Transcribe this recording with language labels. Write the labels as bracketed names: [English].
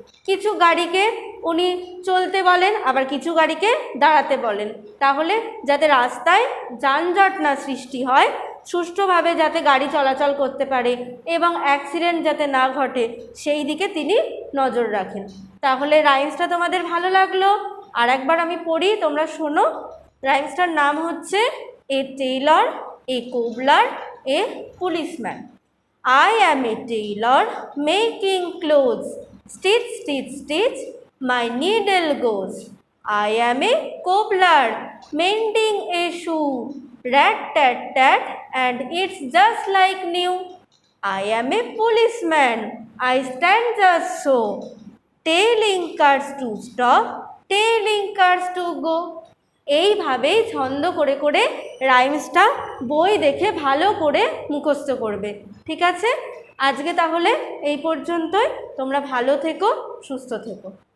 [Bangla] কিছু গাড়িকে উনি চলতে বলেন, আবার কিছু গাড়িকে দাঁড়াতে বলেন, তাহলে যাতে রাস্তায় যানজট না সৃষ্টি হয়, সুষ্ঠুভাবে যাতে গাড়ি চলাচল করতে পারে এবং অ্যাক্সিডেন্ট যাতে না ঘটে, সেই দিকে তিনি নজর রাখেন। তাহলে রাইমসটা তোমাদের ভালো লাগলো? আর একবার আমি পড়ি, তোমরা শোনো। রাইমসটার নাম হচ্ছে [English] A tailor, a cobbler, a policeman. I am a tailor making clothes. Stitch, stitch, stitch, my needle goes. I am a cobbler mending a shoe. Rat, tat, tat, and it's just like new. I am a policeman. I stand just so. Telling cars to stop, telling cars to go. [Bangla] এইভাবেই ছন্দ করে করে রাইমসটা বই দেখে ভালো করে মুখস্থ করবে। ঠিক আছে, আজকে তাহলে এই পর্যন্তই। তোমরা ভালো থেকো, সুস্থ থেকো।